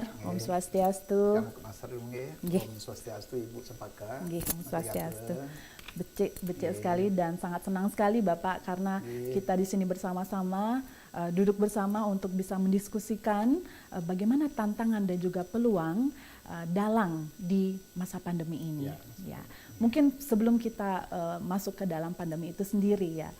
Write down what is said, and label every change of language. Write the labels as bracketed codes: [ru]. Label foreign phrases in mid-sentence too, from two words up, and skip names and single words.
[sa] Om Swastiastu. Nggih. Om Swastiastu, Ibu Cempaka. Nggih, Om Swastiastu. [id] Becik sekali dan sangat senang sekali Bapak karena kita di sini bersama-sama duduk bersama untuk bisa mendiskusikan bagaimana tantangan dan juga peluang dalang di masa pandemi ini. Ya. Mungkin sebelum kita masuk ke dalam pandemi itu sendiri ya.